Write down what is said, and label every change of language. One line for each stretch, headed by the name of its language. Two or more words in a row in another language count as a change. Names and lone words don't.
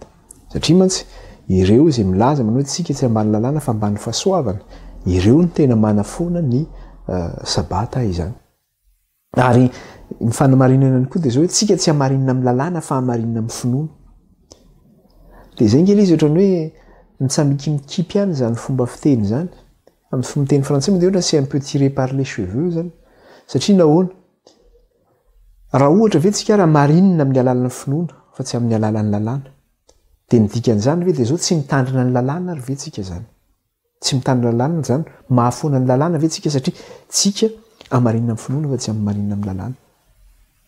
Malagasy: Satria mantsy ireo izay milaza manao hoe tsika tsy ambany lalàna fa ambany fahasoavana, ireo ny tena manafoana ny sabata izany. Ary ny fanamarinana koa dia zao hoe tsika tsy hamarinina amin'ny lalàna fa hamarinina amin'ny finoana. Dia izay ngely izy ohatrany hoe nitsamikimikipy ihany zany fomba fiteny zany. Amin'ny fomba teny frantsay moa dia ohatra
French: c'est un peu tiré par les cheveux
Malagasy: zany. Satria nahoana? Raha ohatra ve tsika raha marinina amin'ny alalan'ny finoana fa tsy amin'ny alalan'ny lalàna. Dia ny dikan'izany ve dia zao tsy mitandrina ny lalàna ary ve tsika zany? Tsy mitandrina ny lalàna zany, mahafoana ny lalàna ve tsika satria tsika amarinina amin'ny finoana fa tsy amarinina amin'ny lalàna.